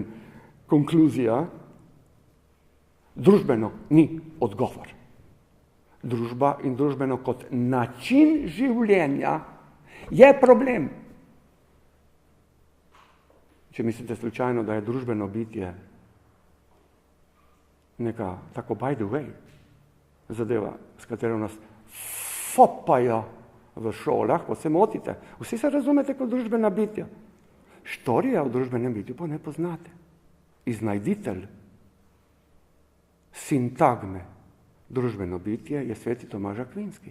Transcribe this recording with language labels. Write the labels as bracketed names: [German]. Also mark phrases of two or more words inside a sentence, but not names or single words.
[Slovenian] Konkluzija. Družbeno ni odgovor. Družba in družbeno kot način življenja je problem. Če mislite slučajno, da je družbeno bitje neka tako [English] by the way [Slovenian] zadeva, s katero nas fopajo v šolah, pa se motite. Vsi se razumete kot družbena bitja. Štorija v družbenem bitju pa ne poznate. Iznajditelj sintagme družbeno bitje je sveti Tomaž Akvinski.